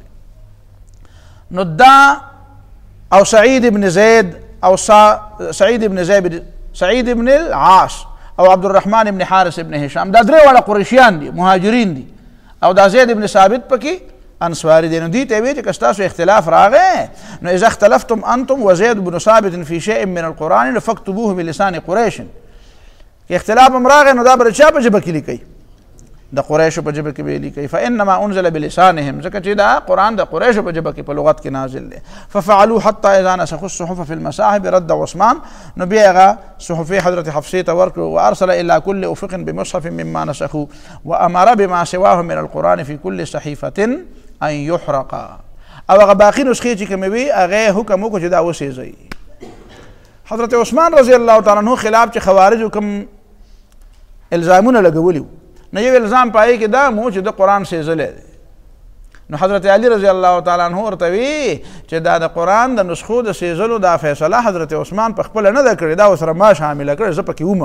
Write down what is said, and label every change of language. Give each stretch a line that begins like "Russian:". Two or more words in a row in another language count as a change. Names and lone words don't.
Pashto: نو دا او سعید ابن زید او سعید ابن العاص او عبدالرحمن ابن حارث ابن هشام دا درې واړه قریشیان دي، مهاجرین دي، او دا زید ابن ثابت پکې انصاري دي. نو دې ته وایي چې که ستاسو اختلاف راغی نو
Arabic: اذا اختلفتم انتم وزید بن ثابت فی شیء من القرآن فاکتبوه بلسان قریش.
Pashto: که اختلاف هم راغی نو دا به د چا په ژبه کې لیکئ؟ د قریشو په ژبه کې به یې لیکئ.
Arabic: فانما انزل بلسانهم،
Pashto: ځکه چې دا قرآن د قریشو په ژبه کې په لغت کې نازل دی.
Arabic: ففعلوا حتى اذا نسخوا الصحف في المصاحف رد عثمان،
Pashto: نو بیا هغه صحفې حضرت حفصې ته ورکړو.
Arabic: وارسل الى كل افق بمصحف مما نسخوا وامر بما سواه من القرآن في كل صحيفة ان يحرق.
Pashto: او هغه باقي نسخې چې کومې وي هغه حکم وکړو چې دا وسېځئ. حضرت عثمان
Arabic: رضی الله تعالی عنہ
Pashto: خلاف چې خوارجو کوم الزامونه لګولي نو یو الزام پای کې دا مو چې د قرآن سېځلی دی. نو حضرت علی
Arabic: رضی الله تعالی عنہ
Pashto: ورته وی چې دا د قرآن د نسخو د سېځلو دا فیصله حضرت عثمان په خپله نه ده کړې، دا ورسره ما شامله کړې، زه پکې ومه.